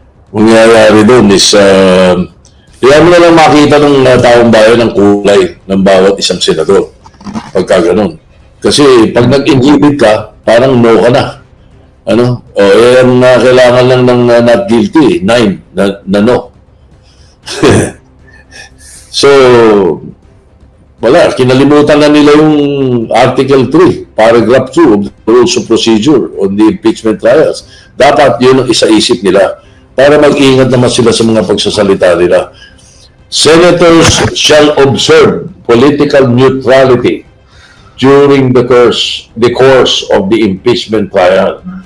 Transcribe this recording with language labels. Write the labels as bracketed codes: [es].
[tl] Ang nangyayari doon is, kaya mo na lang makita ng taong bayan ng kulay ng bawat isang senador. Pagka ganun. Kasi pag nag-inhibit ka, parang no ka na. Ano? O, ang kailangan lang ng not guilty, 9 na no. So, wala, kinalimutan na nila yung Article 3, Paragraph 2 of the Rules of Procedure on the Impeachment Trials. Dapat yun ang isa-isip nila para mag-ingat naman sila sa mga pagsasalita nila. [en] Senators shall observe political neutrality during the course of the impeachment trial.